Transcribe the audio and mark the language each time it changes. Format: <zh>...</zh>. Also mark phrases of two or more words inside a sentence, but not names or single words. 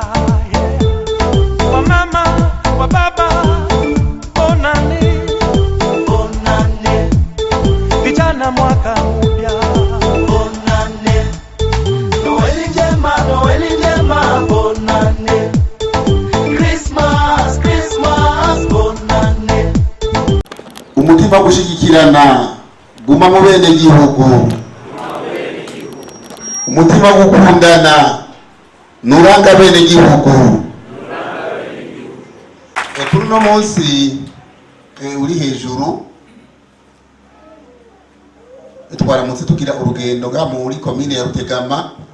<sw>Kwa mama, kwa baba, bonane, bonane. Vijana mwaka mpya, bonane. Noeli njema, bonane.</sw> <en>Christmas, Christmas,</en> <sw>bonane.</sw> <rn>Umutima gushigikirana guma mu bene gihugu, umutima gukundana nuranga bene gihugu. Kuri no munsi uri hejuru twaramutse tugira urugendo ga muri komine ya RUTEGAMA,</rn>